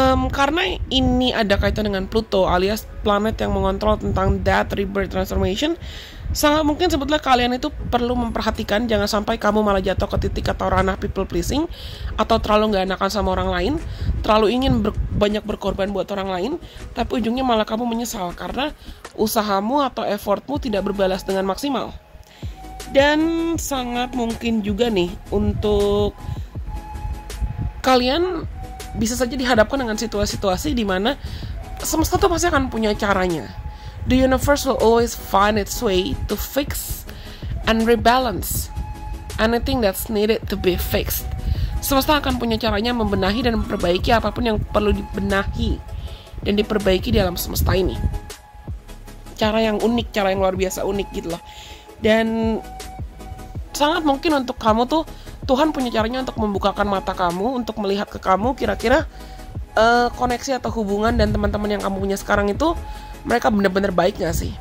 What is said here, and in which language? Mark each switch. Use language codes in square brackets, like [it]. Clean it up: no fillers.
[id] Karena ini ada kaitan dengan Pluto alias planet yang mengontrol tentang [en] death, rebirth, transformation, [id] sangat mungkin sebetulnya kalian itu perlu memperhatikan jangan sampai kamu malah jatuh ke titik atau ranah people pleasing, atau terlalu gak enakan sama orang lain, terlalu ingin banyak berkorban buat orang lain, tapi ujungnya malah kamu menyesal karena usahamu atau effortmu tidak berbalas dengan maksimal. Dan sangat mungkin juga nih untuk kalian bisa saja dihadapkan dengan situasi-situasi di mana semesta tuh pasti akan punya caranya. [en] The universe will always find its way to fix and rebalance anything that's needed to be fixed. [id] Semesta akan punya caranya membenahi dan memperbaiki apapun yang perlu dibenahi dan diperbaiki di alam semesta ini. Cara yang unik, cara yang luar biasa unik gitu loh. Dan sangat mungkin untuk kamu tuh Tuhan punya caranya untuk membukakan mata kamu, untuk melihat ke kamu kira-kira koneksi atau hubungan dan teman-teman yang kamu punya sekarang itu mereka benar-benar baik gak sih?